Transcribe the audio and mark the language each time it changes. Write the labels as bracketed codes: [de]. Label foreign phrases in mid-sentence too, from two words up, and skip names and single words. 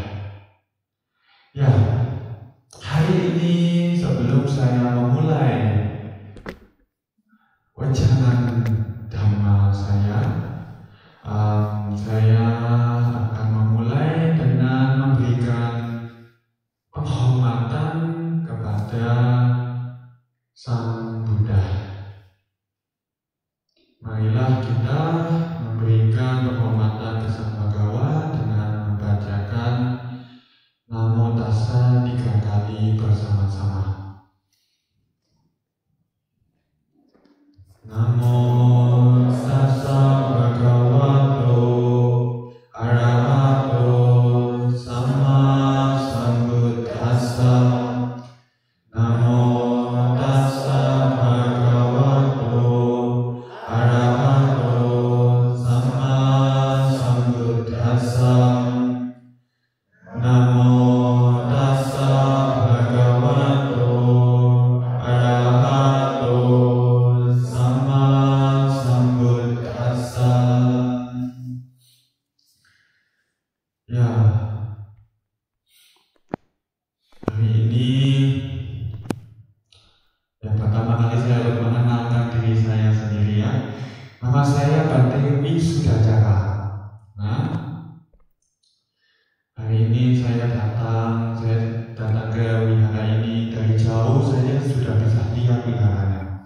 [id] Ya, hari ini sebelum saya memulai wajanan Dhamma saya akan memulai dengan memberikan penghormatan kepada Sang Buddha. Marilah kita memberikan penghormatan ke Sang Bhagawa dengan membacakan [pi] Namo Tassa [id] 3 kali bersama-sama. [pi] Namo Tassa Bhagavato Arahato Sama Sambuddhassa. Namo Tassa Bhagavato Arahato Sama Sambuddhassa. Namo Tassa Bhagavato Arahato Sama Sambuddhassa. [id] Ya, hari ini yang pertama kali saya harus mengenalkan diri saya sendiri ya. Nama saya Bhante Wisudajara. Nah, hari ini saya datang ke wihara ini dari jauh saja sudah bisa lihat wiharanya.